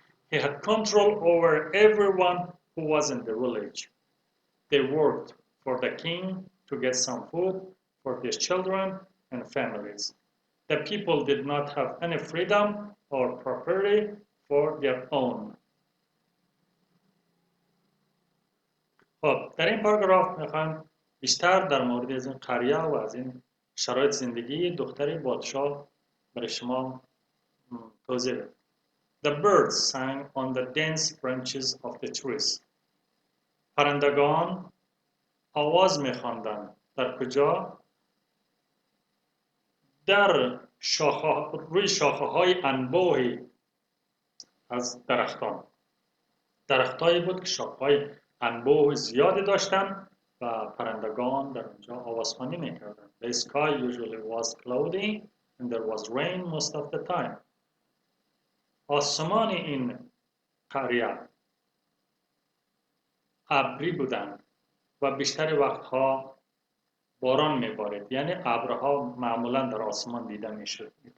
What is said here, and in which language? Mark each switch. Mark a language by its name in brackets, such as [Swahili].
[English] He had control over everyone who was in the village. They worked for the king to get some food for their children and families. The people did not have any freedom or property for their own. [Persian] خب در این پاراگراف میخوایم بیشتر در مورد از این قریه و از این شرایط زندگی دختر پادشاه برای شما توضیح بدم. [English] The birds sang on the dense branches of the trees. [Persian] پرندگان آواز میخواندند. در کجا؟ در روی شاخه های انبوهی از درختان. درختایی بود که شاخه های انبوه زیادی داشتند و پرندگان در اونجا آوازخوانی میکردند. [English] The sky usually was cloudy and there was rain most of the time. [Persian] آسمان این قریه ابری بودند و بیشتر وقتها باران میبارید، یعنی ابرها معمولا در آسمان دیده میشد.